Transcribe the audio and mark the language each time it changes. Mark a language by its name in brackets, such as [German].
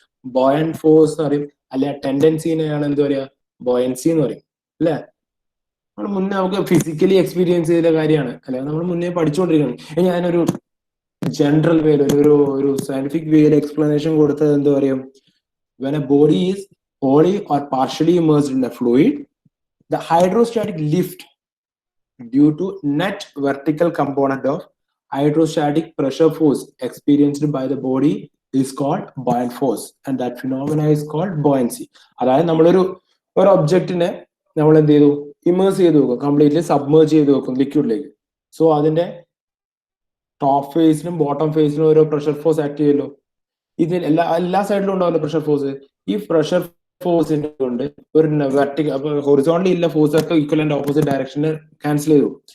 [Malayalam] ബോയൻ force എന്ന് പറയും, അല്ലെ ടെൻഡൻസിനെയാണ് എന്താ പറയുക? ബോയൻസി എന്ന് പറയും, അല്ലെ? നമ്മൾ മുന്നേ നമുക്ക് ഫിസിക്കലി എക്സ്പീരിയൻസ് ചെയ്ത കാര്യമാണ്, അല്ലെ? നമ്മൾ മുന്നേ പഠിച്ചുകൊണ്ടിരിക്കുകയാണ്. ഞാനൊരു ജനറൽ വേയിൽ ഒരു സയന്റിഫിക് വേയിൽ എക്സ്പ്ലനേഷൻ കൊടുത്തത് എന്താ പറയും? [English] When a body is wholly or partially immersed in a fluid, the hydrostatic lift due to net vertical component of hydrostatic pressure force experienced by the body is called buoyant force, and that phenomena is called buoyancy. [Malayalam] അതായത് നമ്മളൊരു ഒബ്ജക്റ്റിനെ നമ്മൾ എന്ത് ചെയ്തു? Immerse ചെയ്ത് വെക്കും, completely submerge ചെയ്ത് വെക്കും ലിക്വിഡിലേക്ക്. സോ അതിന്റെ ടോപ്പ് ഫേസിലും ബോട്ടം ഫേസിലും ഓരോ പ്രഷർ ഫോഴ്സ് ആക്ട് ചെയ്യുമല്ലോ. ഇതിൽ എല്ലാ സൈഡിലും ഉണ്ടാവല്ലോ പ്രഷർ ഫോഴ്സ്. ഈ പ്രഷർ ഫോഴ്സിന്റെ കൊണ്ട് ഒരു വെർട്ടിക്കൽ ഹൊറിസോണ്ടൽ ഇല്ല ഫോഴ്സ് ഒക്കെ ഈക്വലന്റ് ഓപ്പോസിറ്റ് ഡയറക്ഷനിൽ ക്യാൻസൽ ചെയ്തു.